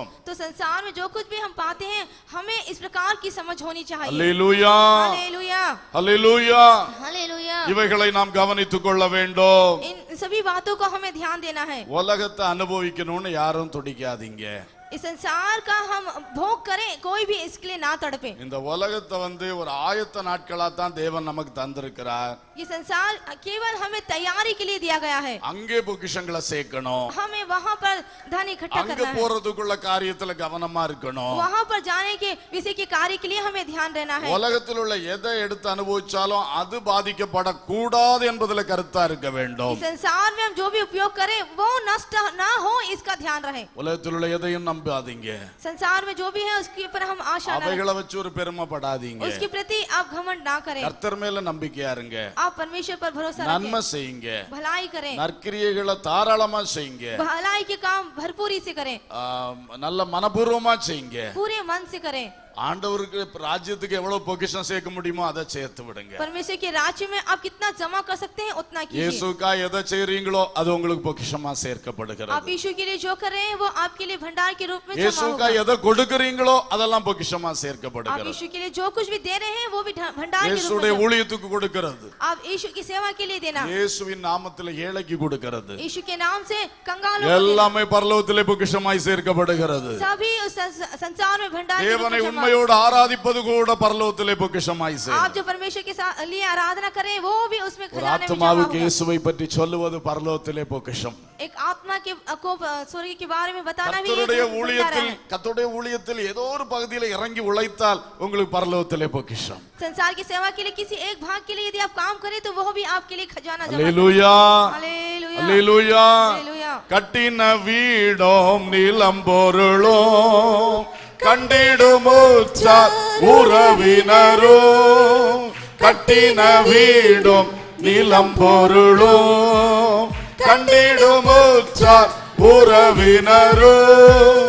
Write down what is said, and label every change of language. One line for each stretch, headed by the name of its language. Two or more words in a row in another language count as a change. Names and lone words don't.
Hindi: तो संसार में जो कुछ भी हम पाते हैं हमें इस प्रकार की समझ होनी चाहिए.
Tamil: அல்லேலூயா.
Hindi: हालेलुया.
Tamil: அல்லேலூயா.
Hindi: हालेलुया.
Tamil: இவைகளை நாம் கவனித்துக் கொள்ள வேண்டும்.
Hindi: इन सभी बातों को हमें ध्यान देना है.
Tamil: உலகத்தை அனுபவிக்கணும்னு யாரும் துடிக்காதீங்க.
Hindi: इस संसार का हम भोग करें कोई भी इसके लिए ना तड़पे.
Tamil: இந்த உலகத்தை ஒரு ஆயத்த நாட்களா தான் தேவன் நமக்கு தந்திருக்கிறார்.
Hindi: ये संसार केवल हमें तैयारी के लिए दिया गया है.
Tamil: அங்கே பொக்கிஷங்களை சேர்க்கணும்.
Hindi: हमें वहाँ पर धन इकट्ठा
Tamil: அங்க
Hindi: करना है.
Tamil: போறதுக்குள்ள காரியத்துல கவனமா இருக்கணும்.
Hindi: वहाँ पर जाने के विषय के कार्य के लिए हमें ध्यान देना है.
Tamil: உலகத்தில் உள்ள எதை எடுத்து அனுபவிச்சாலும் அது பாதிக்கப்படக்கூடாது என்பதுல கருத்தா இருக்க வேண்டும்.
Hindi: इस संसार में हम जो भी उपयोग करें वो नष्ट ना हो इसका ध्यान रहे.
Tamil: உலகத்தில் உள்ள எதையும் நம்பாதீங்க.
Hindi: संसार में जो भी है उसके ऊपर हम आशा ना
Tamil: அவைகளை வச்சு ஒரு பெருமைப்படாதீங்க.
Hindi: उसके प्रति आप घमंड ना करें.
Tamil: கர்த்தர் மேல நம்பிக்கையா இருங்க.
Hindi: आप परमेश्वर पर भरोसा
Tamil: நன்மை
Hindi: रखें.
Tamil: செய்யுங்க.
Hindi: भलाई करें.
Tamil: நற்கிரியைகளை தாராளமா செய்யுங்க.
Hindi: भलाई के काम भरपूरी से करें.
Tamil: நல்ல மனப்பூர்வமா செய்யுங்க.
Hindi: पूरे मन से करें.
Tamil: ஆண்டவருக்கு ராஜ்யத்துக்கு எவ்வளவு பொக்கிஷம் சேர்க்க முடியுமோ அதை சேர்த்து விடுங்க.
Hindi: परमेश्वर के राज्य में आप कितना जमा कर सकते हैं उतना कीजिए.
Tamil: இயேசுக்கா எதை செய்றீங்களோ அது உங்களுக்கு பொக்கிஷமா சேர்க்கப்படுகிறது.
Hindi: आप यीशु के लिए जो कर रहे हैं वो आपके लिए भंडार के रूप में जमा
Tamil: இயேசுக்கா
Hindi: होगा.
Tamil: எதை கொடுக்கறீங்களோ அதெல்லாம் பொக்கிஷமா
Hindi: आप
Tamil: சேர்க்கப்படுகிறது.
Hindi: यीशु के लिए जो कुछ भी दे रहे हैं वो भी भंडार के रूप
Tamil: இயேசுடைய
Hindi: में
Tamil: ஊழியத்துக்கு கொடுக்கிறது.
Hindi: आप यीशु की सेवा के लिए देना.
Tamil: இயேசுவின் நாமத்திலே ஏழைக்கு கொடுக்கிறது.
Hindi: यीशु के नाम से कंगालों को देना.
Tamil: எல்லாமே பரலோகத்திலே பொக்கிஷமாய் சேர்க்கப்படுகிறது.
Hindi: सभी उस संसार में भंडार के रूप
Tamil: தேவனை
Hindi: में जमा.
Tamil: உண்மையோடு ஆராதிப்பது கூட பரலோகத்திலே பொக்கிஷமாய்
Hindi: आप
Tamil: சேரும்.
Hindi: जो परमेश्वर के लिए आराधना करें वो भी उसमें
Tamil: ஒரு
Hindi: खजाने में जमा
Tamil: ஆத்மாவுக்கு
Hindi: होगा.
Tamil: இயேசுவை பற்றி சொல்லுவது பரலோகத்திலே பொக்கிஷம்.
Hindi: एक आत्मा के को स्वर्ग के बारे में बताना भी
Tamil: கர்த்தருடைய
Hindi: एक भंडार है.
Tamil: கர்த்தருடைய ஊழியத்தில் ஏதோ ஒரு பகுதியில இறங்கி உழைத்தால் உங்களுக்கு பரலோகத்திலே பொக்கிஷம்.
Hindi: संसार की सेवा के लिए किसी एक भाग के लिए यदि आप काम करें तो वो भी आपके लिए खजाना जमा
Tamil: அல்லேலூயா
Hindi: हालेलुया
Tamil: அல்லேலூயா.
Hindi: हालेलुया.
Tamil: கட்டின வீடும் நிலம் பொருளும் கண்டிடுமுற்றார் உறவினரும். கட்டின வீடும் நிலம் பொருளும் கண்டிடுமுற்றார் உறவினரும்.